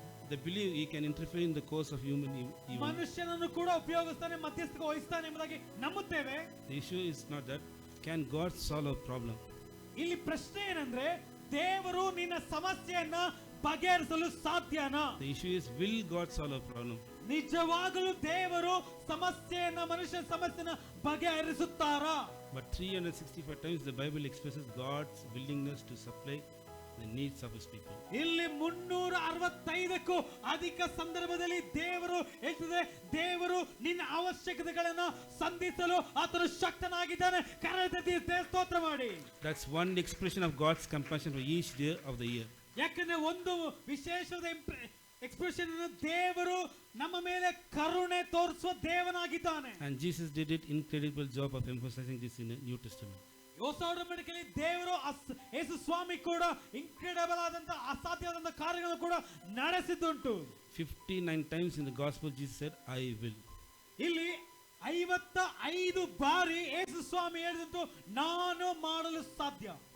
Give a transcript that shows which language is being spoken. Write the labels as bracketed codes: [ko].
[en] They believe He can interfere in the course of human events. [kn] ಮನುಷ್ಯನನ್ನು ಕೂಡ ಉಪಯೋಗಿಸ್ತಾನೆ, ಮಧ್ಯಸ್ಥಿಕೆ ವಹಿಸ್ತಾನೆ ಎಂಬುದಾಗಿ ನಂಬುತ್ತೇವೆ. [en] The issue is not that. Can God solve a problem? [kn] ಇಲ್ಲಿ ಪ್ರಶ್ನೆ ಏನಂದ್ರೆ ದೇವರು ನಿನ್ನ ಸಮಸ್ಯೆಯನ್ನ ಬಗೆಹರಿಸಲು ಸಾಧ್ಯನಾ? [en] The issue is, will God solve a problem? [kn] ನಿಜವಾಗಲೂ ದೇವರು ಸಮಸ್ಯೆಯನ್ನ ಮನುಷ್ಯನ ಸಮಸ್ಯೆನ ಬಗೆಹರಿಸುತ್ತಾರಾ? [en] But 365 times the Bible expresses God's willingness to supply the needs of His people. [kn] ಇಲ್ಲಿ 365ಕ್ಕೂ ಅಧಿಕ ಸಂದರ್ಭದಲ್ಲಿ ದೇವರು ಹೇಳ್ತಿದೆ, ದೇವರು ನಿನ್ನ ಅವಶ್ಯಕತೆಗಳನ್ನ ಸಂಧಿಸಲು ಆತನು ಶಕ್ತನಾಗಿದ್ದಾನೆ. ಕರೆದತಿ ಸ್ತೋತ್ರ ಮಾಡಿ. [en] That's one expression of God's compassion for each day of the year. [kn] ಯಾಕಂದ್ರೆ ಒಂದು ವಿಶೇಷವಾದ ಎಕ್ಸ್ಪ್ರೆಷನ್ ದೇವರು ನಮ್ಮ ಮೇಲೆ ಕರುಣೆ ತೋರಿಸುವ ದೇವನಾಗಿದ್ದಾನೆ. [en] And Jesus did it incredible job of emphasizing this in the New Testament. [kn] ಹೊಸ ಒಡಂಬಡಿಕೆಯಲ್ಲಿ ದೇವರು ಯೇಸು ಸ್ವಾಮಿ ಕೂಡ ಇನ್ಕ್ರೆಡಿಬಲ್ ಆದಂತ ಅಸಾಧ್ಯವಾದಂತ ಕಾರ್ಯಗಳನ್ನು ಕೂಡ ನಡೆಸಿದ್ದುಂಟು. [en] 59 times in the gospel Jesus said, I will. [kn] ಇಲ್ಲಿ 55 ಬಾರಿ ಯೇಸು ಸ್ವಾಮಿ ಹೇಳಿದಂತು ನಾನು ಮಾಡಲು ಸಾಧ್ಯ.